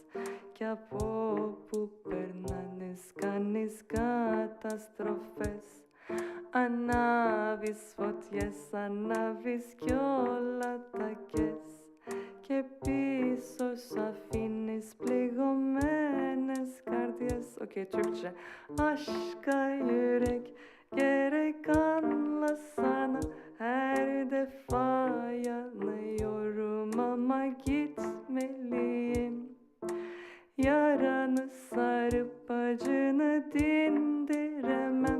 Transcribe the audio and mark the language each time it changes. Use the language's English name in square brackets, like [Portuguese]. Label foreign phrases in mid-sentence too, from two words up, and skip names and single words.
[Greek] Κι από που περνάνες κάνεις καταστροφές. Ανάβεις φωτιές, ανάβεις κι όλα τα κες. Και πίσω σου αφήνεις πληγωμένες καρδιές. [Turkish] Okay, Türkçe. Aşka yürek gerek anlasana. Her defa yanıyorum ama gitmeliyim. Yaranı sarıp acını dindiremem.